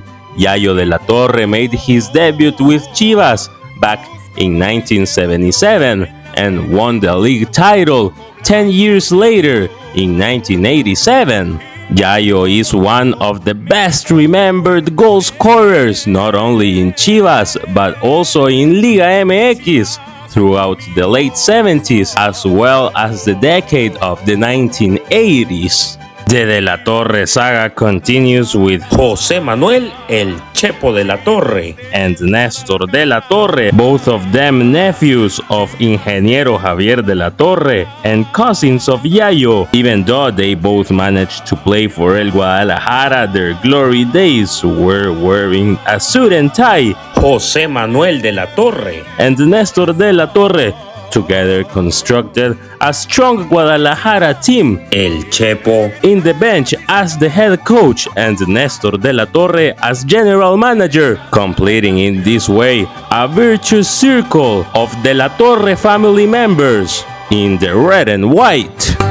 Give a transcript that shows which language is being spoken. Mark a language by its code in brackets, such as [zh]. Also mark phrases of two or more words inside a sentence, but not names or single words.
[en] Yayo De La Torre made his debut with Chivas back in 1977 and won the league title 10 years later in 1987. Yayo is one of the best remembered goal scorers not only in Chivas but also in Liga MX throughout the late 70s as well as the decade of the 1980s. The De La Torre saga continues with José Manuel El Chepo De La Torre and Néstor De La Torre, both of them nephews of Ingeniero Javier De La Torre and cousins of Yayo. Even though they both managed to play for El Guadalajara, their glory days were wearing a suit and tie. José Manuel De La Torre and Néstor De La Torre together constructed a strong Guadalajara team. El Chepo in the bench as the head coach and Néstor De La Torre as general manager, completing in this way a virtuous circle of De La Torre family members in the red and white.